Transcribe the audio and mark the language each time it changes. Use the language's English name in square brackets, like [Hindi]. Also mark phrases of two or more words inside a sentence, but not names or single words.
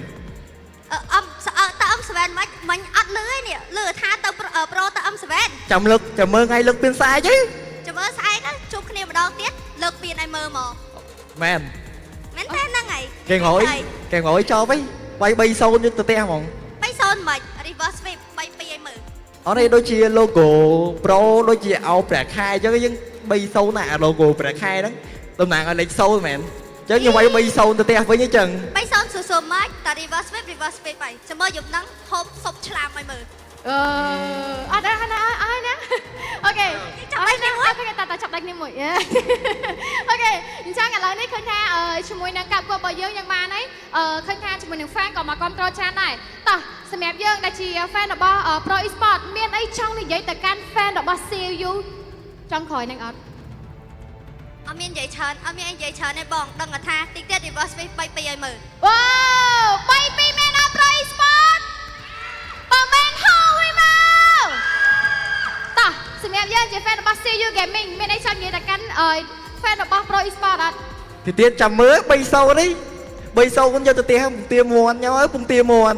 [Khmer] តើអ៊ំសវែនមិនអត់លឺទេនេះលឺថាទៅ pro ទៅអ៊ំសវែន ចាំមើលថ្ងៃលើកពៀនស្អែកទេ ចាំមើលស្អែកជួបគ្នាម្ដងទៀតលើកពៀនឲ្យមើលមក មែន មែនទេហ្នឹងហើយ គេក្រោយចប់វិញវាយ 3-0 យកទៅផ្ទះហ្មង 3-0 មិន [English] reverse sweep [Khmer] 3-2 ឲ្យមើល អត់ទេដូចជា logo pro ដូចជាអោប្រាក់ខែអញ្ចឹងយើង 3-0 ណា logo ប្រាក់ខែហ្នឹងតំណាងឲ្យលេខ0មែនអញ្ចឹងខ្ញុំវាយ 3-0 ទៅផ្ទះវិញអញ្ចឹង 3-0 ស្រួលៗមកតែ [English] reverse sweep [Khmer] ហើយចាំមើលយប់ហ្នឹងហូបសុបឆ្លាមឲ្យមើល អត់ដែរណាអូខេចាប់ដៃគ្នាមួយអូខេតាចាប់ដៃគ្នាមួយអូខេអញ្ចឹងឥឡូវនេះឃើញថាជាមួយនឹងការប្រកួតរបស់យើង យ៉ាងបានហើយឃើញថាជាមួយនឹង fan ក៏មកគ្រប់គ្រងច្រើនដែរតោះសម្រាប់យើងដែលជា fan របស់ Pro Esports មានអីចង់និយាយទៅកាន់ fan របស់ CU ចង់ក្រោយនឹងអត់អត់មាននិយាយច្រើនទេបងដឹងថាតិចទៀត [English] reverse sweep [Khmer] 3-2 ឲ្យមើលវ៉ាវ 3-2 មានដល់ Pro Esports បើមិនហៅឲ្យមកតោះសម្រាប់យើងជា fan របស់ CU Gaming មានអីចង់និយាយទៅកាន់ fan របស់ Pro Esports អត់ ទីទៀតចាំមើល 3-0 នេះ 3-0 យកទៅផ្ទះពងទាមន់ញ៉ាំអើយពងទាមន់